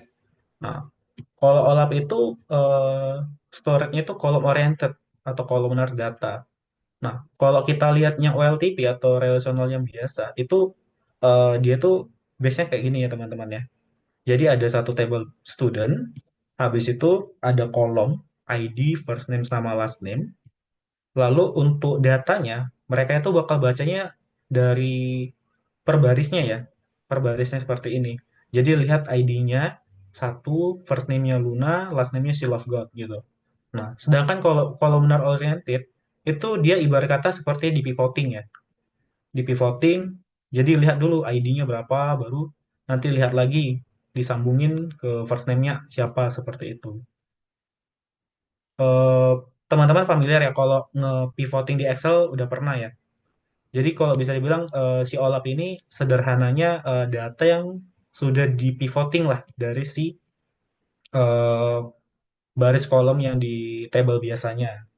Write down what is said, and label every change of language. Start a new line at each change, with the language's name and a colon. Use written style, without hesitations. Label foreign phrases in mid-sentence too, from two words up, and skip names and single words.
Indonesian: Nah, kalau OLAP itu eh, storage-nya itu
English: column oriented
Indonesian: atau
English: columnar data.
Indonesian: Nah, kalau kita lihatnya OLTP atau relational yang biasa, itu dia tuh base-nya kayak gini ya teman-teman ya. Jadi ada satu table student, habis itu ada kolom ID,
English: first name sama last name.
Indonesian: Lalu untuk datanya, mereka itu bakal bacanya dari per barisnya ya. Per barisnya seperti ini. Jadi lihat ID-nya satu,
English: first name-nya
Indonesian: Luna,
English: last name-nya
Indonesian: She Love God gitu. Nah, sedangkan kalau
English: columnar oriented
Indonesian: itu dia ibarat kata seperti di pivoting ya. Di pivoting, jadi lihat dulu ID-nya berapa, baru nanti lihat lagi disambungin ke
English: first name-nya
Indonesian: siapa seperti itu. Eh, Teman-teman familiar ya kalau nge-pivoting di Excel udah pernah ya. Jadi kalau bisa dibilang si OLAP ini sederhananya data yang sudah di-pivoting lah dari si eh, baris kolom yang di table biasanya.